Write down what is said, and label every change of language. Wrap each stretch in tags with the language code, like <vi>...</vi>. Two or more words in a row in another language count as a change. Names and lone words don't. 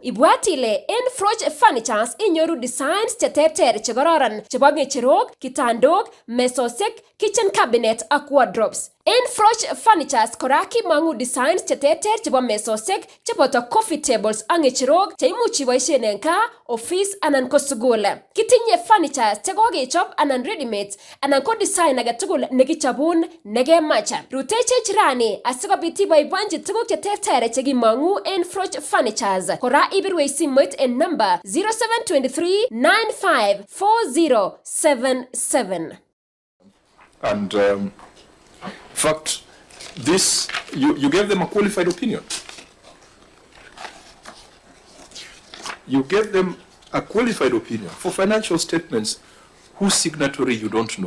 <kln>Ibwat ile en Froch Furnitures inyoru designs cheterter che kororon chebo ng'echerok, kitandok, mesosiek,</kln> <en>kitchen cabinet</en> <kln>ak wardrobes. En Froch Furnitures kora kimang'u designs cheterter chebo mesosiek cheboto</kln> <en>coffee tables</en> <kln>ak ng'echerok cheimuch iboisien en kaa, office anan ko sukul. Kitinye furnitures che kokechop anan ready-made anan ko design age tugul nekichobun nekemach. Rutechech rani asikobit iboiboenji tuguk cheterter chekimongu en Froch Furnitures. Kora ibirwech simoit en number 0723 954077.</kln> <en>And in fact, this, you gave them a qualified opinion. You gave them a qualified opinion for financial statements whose signatory you don't know.</en>